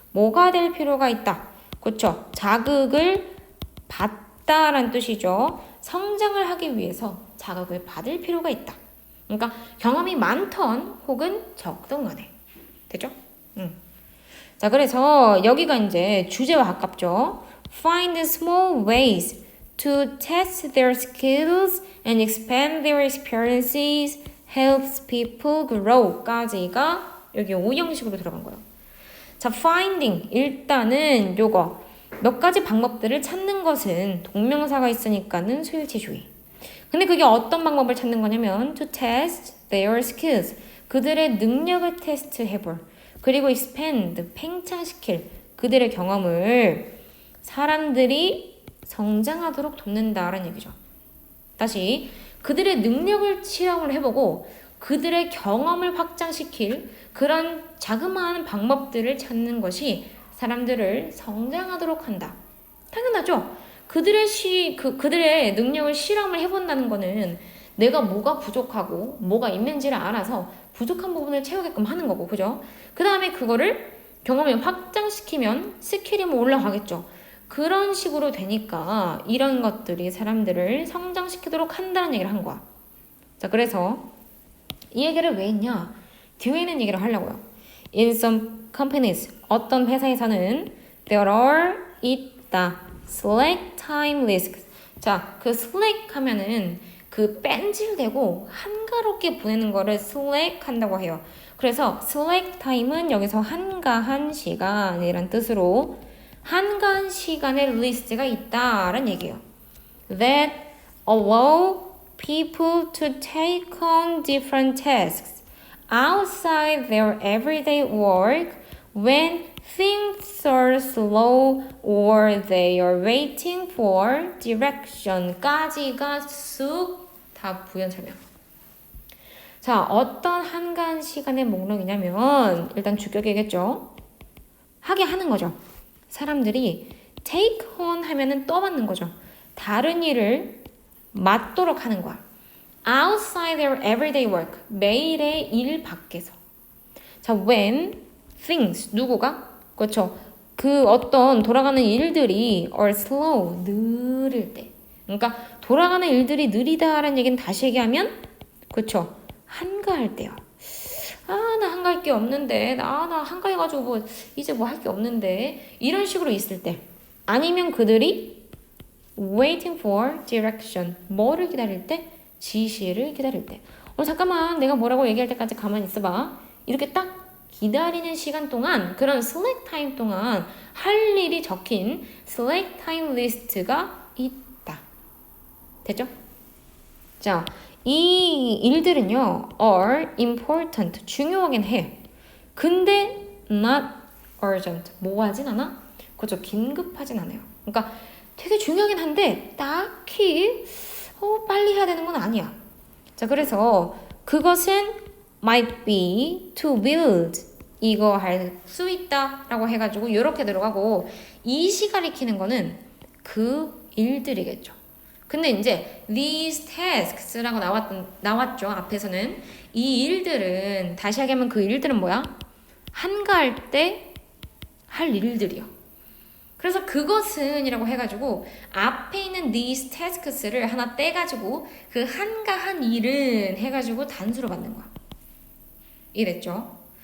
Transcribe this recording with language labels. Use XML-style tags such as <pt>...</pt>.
<ko>뭐가 될 필요가 있다. 그쵸? 자극을 받다라는 뜻이죠. 성장을 하기 위해서 자극을 받을 필요가 있다. 그러니까 경험이 많던 혹은 적던 간에. 됐죠? 자, 그래서 여기가 이제 주제와 가깝죠.</ko> <en>Find small ways to test their skills and expand their experiences helps people grow</en> <ko>까지가 여기 오형식으로 들어간 거예요. 자, finding 일단은 요거 몇 가지 방법들을 찾는 것은 동명사가 있으니까는 수일치주의. 근데 그게 어떤 방법을 찾는 거냐면</ko> <en>to test their skills</en> <ko>그들의 능력을 테스트해볼 그리고 expand 팽창시킬 그들의 경험을 사람들이 성장하도록 돕는다라는 얘기죠. 다시 그들의 능력을 실험을 해보고 그들의 경험을 확장시킬 그런 자그마한 방법들을 찾는 것이 사람들을 성장하도록 한다. 당연하죠. 그들의 능력을 실험을 해본다는 거는 내가 뭐가 부족하고 뭐가 있는지를 알아서 부족한 부분을 채우게끔 하는 거고, 그죠? 그 다음에 그거를 경험을 확장시키면 스킬이 뭐 올라가겠죠. 그런 식으로 되니까 이런 것들이 사람들을 성장시키도록 한다는 얘기를 한 거야. 자, 그래서 이 얘기를 왜 했냐? 뒤에 있는 얘기를 하려고요.</ko> <en>In some companies,</en> <ko>어떤 회사에서는</ko> <en>there are</en> <ko>있다.</ko> <en>slack time risks.</en> <ko>자, 그 slack 하면은 그 뺀질대고 한가롭게 보내는 거를 slack 한다고 해요. 그래서 slack time은 여기서 한가한 시간이란 뜻으로 한가한 시간의 리스트가 있다라는 얘기예요.</ko> <en>That allow people to take on different tasks outside their everyday work when things are slow or they are waiting for direction</en> <ko>까지가 쑥 다 부연 설명. 자, 어떤 한가한 시간의 목록이냐면 일단 주격이겠죠. 하게 하는 거죠. 사람들이 take on 하면은 떠받는 거죠. 다른 일을 맡도록 하는 거야.</ko> <en>outside their everyday work.</en> <ko>매일의 일 밖에서. 자,</ko> <en>when things</en> <ko>누구가? 그렇죠. 그 어떤 돌아가는 일들이</ko> <en>are slow</en> <ko>느릴 때. 그러니까 돌아가는 일들이 느리다라는 얘기는 다시 얘기하면 그렇죠. 한가할 때요. 아, 나 한가할 게 없는데. 나 한가해가지고 뭐 이제 뭐 할 게 없는데. 이런 식으로 있을 때. 아니면 그들이</ko> <en>waiting for direction.</en> <ko>뭐를 기다릴 때? 지시를 기다릴 때. 잠깐만 내가 뭐라고 얘기할 때까지 가만히 있어봐. 이렇게 딱 기다리는 시간 동안 그런 slack time 동안 할 일이 적힌 slack time 리스트가 있다. 됐죠? 자, 이 일들은요</ko> <en>are important.</en> <ko>중요하긴 해.</ko> <en>근데 not urgent.</en> <ko>뭐하진 않아? 그죠? 긴급하진 않아요. 그러니까 되게 중요하긴 한데 딱히 빨리 해야 되는 건 아니야. 자, 그래서 그것은</ko> <en>might be to build.</en> <ko>이거 할 수 있다 라고 해가지고 이렇게 들어가고 이 시 가리키는 거는 그 일들이겠죠. 근데 이제 these tasks라고 나왔죠. 앞에서는 이 일들은 다시 하게 하면 그 일들은 뭐야? 한가할 때 할 일들이요. 그래서 그것은 이라고 해가지고 앞에 있는 these tasks를 하나 떼가지고 그 한가한 일은 해가지고 단수로 받는 거야. 이랬죠.</ko>